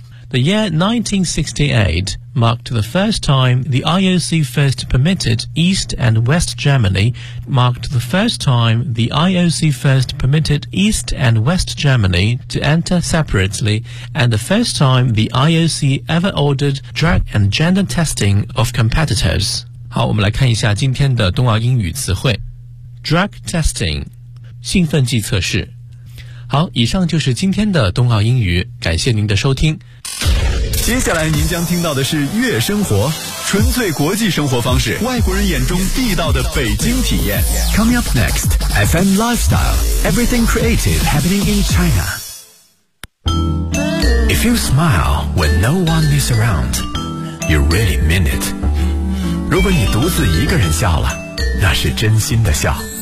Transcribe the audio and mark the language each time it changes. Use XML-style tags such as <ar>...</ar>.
<en>The year 1968 marked the first time the IOC first permitted East and West Germany, to enter separately, and the first time the IOC ever ordered drug and gender testing of competitors.</en> <zh>好，我们来看一下今天的冬奥英语词汇。 Drug testing, 兴奋剂测试。好，以上就是今天的冬奥英语，感谢您的收听。接下来您将听到的是悦生活，纯粹国际生活方式，外国人眼中地道的北京体验。</zh> <en>Coming up next, FM Lifestyle, Everything Creative Happening in China. If you smile when no one is around, you really mean it.</en> <zh>如果你独自一个人笑了，那是真心的笑。</zh>